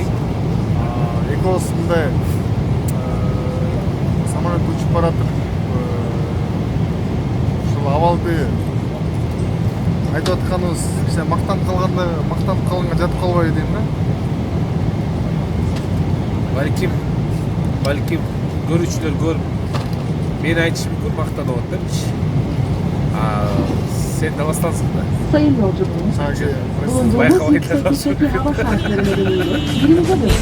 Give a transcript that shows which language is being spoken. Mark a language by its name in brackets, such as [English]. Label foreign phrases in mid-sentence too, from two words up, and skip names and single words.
[Kyrgyz] Экөөбүз мындай самолет учуп баратып, ушул абалды айтып атканыбыз кичине мактанып калганга жатып калбайбы дейм да. Балким көрүүчүлөр көрүп мени айтышы мүмкүн, мактанып атпайбычы. [Turkish] Sen de hastansın da. Sayın yolcularımız, bulunduğumuz yüksek kötü hava şartları nedeniyle günümüze